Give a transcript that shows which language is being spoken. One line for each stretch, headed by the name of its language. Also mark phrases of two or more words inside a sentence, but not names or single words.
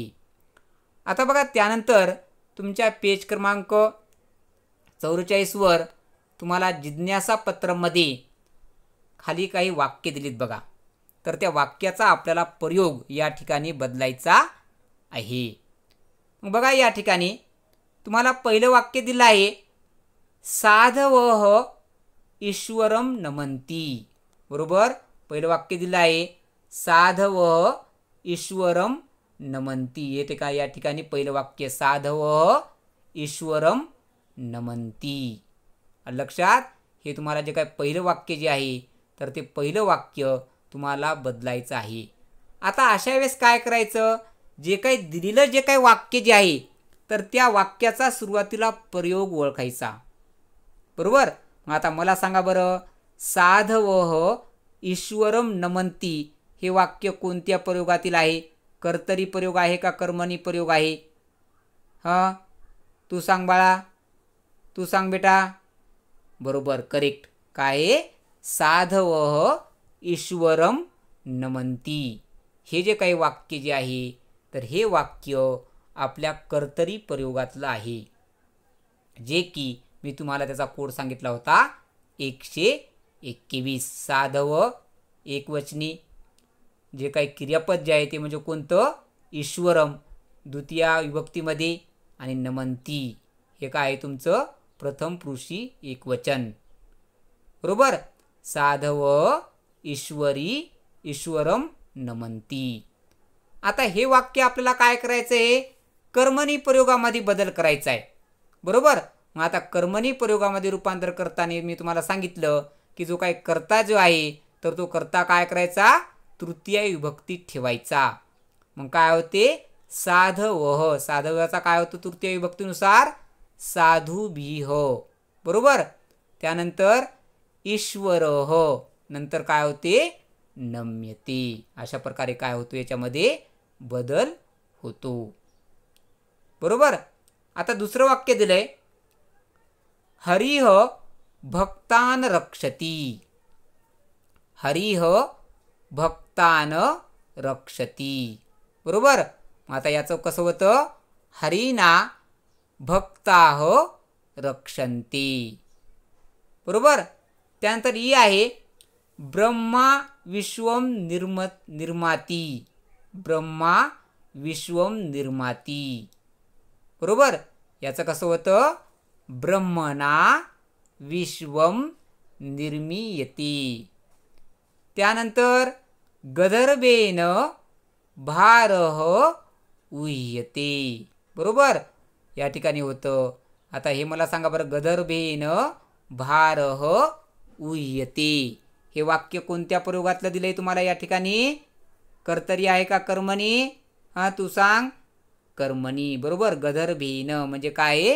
Marathi: आता बघा त्यानंतर तुमच्या पेज क्रमांक 44 वर तुम्हाला जिज्ञासा पत्रामध्ये खाली काही वाक्य दिलीत बघा. तर त्या वाक्याचा आपल्याला प्रयोग या ठिकाणी बदलायचा आहे. मग बघा या ठिकाणी तुम्हाला पहिलं वाक्य दिलं आहे
Sanskrit: साधवः ईश्वरम नमन्ति.
Marathi: बरोबर, पहिलं वाक्य दिलं आहे
Sanskrit: साधवः ईश्वरम नमन्ति.
Marathi: हे काय या ठिकाणी पहिलं वाक्य
Sanskrit: साधवः ईश्वरम नमन्ति.
Marathi: लक्षात हे तुम्हाला जे काय पहिलं वाक्य जे आहे तर ते पहिलं वाक्य तुम्हाला बदलायचं आहे. आता अशा वेळेस काय करायचं जे काही दिलेलं जे काही वाक्य जे आहे तर त्या वाक्याचा सुरुवातीला प्रयोग ओळखायचा. बरोबर. मग आता मला सांगा बरं,
Sanskrit: साधवः ईश्वरम नमन्ति
Marathi: हे वाक्य कोणत्या प्रयोगातील आहे? कर्तरी प्रयोग आहे का कर्मणी प्रयोग आहे? हां, तू सांग बाळा, तू सांग बेटा. बरोबर, करेक्ट. काय आहे?
Sanskrit: साधवः ईश्वरम नमन्ति.
Marathi: हे जे काही वाक्य जे आहे, तर हे वाक्य आपल्या कर्तरी प्रयोगातलं आहे, जे की मी तुम्हाला त्याचा कोड सांगितला होता 121. साधव एकवचनी, जे काही क्रियापद जे आहे ते म्हणजे कोणतं? ईश्वरम द्वितीय विभक्तीमध्ये, आणि नमन्ति हे काय आहे तुमचं? प्रथम पुरुषी एकवचन. बरोबर.
Sanskrit: साधव ईश्वरी ईश्वरम नमन्ति.
Marathi: आता हे वाक्य आपल्याला काय करायचं आहे? कर्मणी प्रयोगामध्ये बदल करायचा आहे. बरोबर. मग आता कर्मणी प्रयोगामध्ये रूपांतर करताना मी तुम्हाला सांगितलं की जो काही कर्ता जो आहे, तर तो कर्ता काय करायचा? तृतीय विभक्तीत ठेवायचा. मग काय होते? साधवः. साधवाचा काय होतो तृतीय विभक्तीनुसार? साधुभिः. बरोबर. त्यानंतर ईश्वरः, नंतर काय होते? नम्यते. अशा प्रकारे काय होतो? याच्यामध्ये बदल होतो. बरोबर. आता दुसरं वाक्य दिलंय,
Sanskrit: हरिः भक्तान रक्षति. हरिः भक्तान रक्षति.
Marathi: बरोबर. मग आता याचं कसं होतं?
Sanskrit: हरिना भक्ताः रक्षन्ति.
Marathi: बरोबर. त्यानंतर ई आहे,
Sanskrit: ब्रह्मा विश्वम निर्माती. ब्रह्मा विश्वम निर्माती.
Marathi: बरोबर. याचं कसं होतं?
Sanskrit: ब्रह्मणा विश्वम निर्मीयते. त्यानंतर गंधर्वेन भारः उह्यते.
Marathi: बरोबर. या ठिकाणी होतं. आता हे मला सांगा बरं,
Sanskrit: गंधर्वेन भारः उह्यते
Marathi: हे वाक्य कोणत्या प्रयोगातलं दिलंय तुम्हाला या ठिकाणी? कर्तरी आहे का कर्मणी? हां, तू सांग. कर्मणी. बरोबर. गंधर्वेन म्हणजे काय?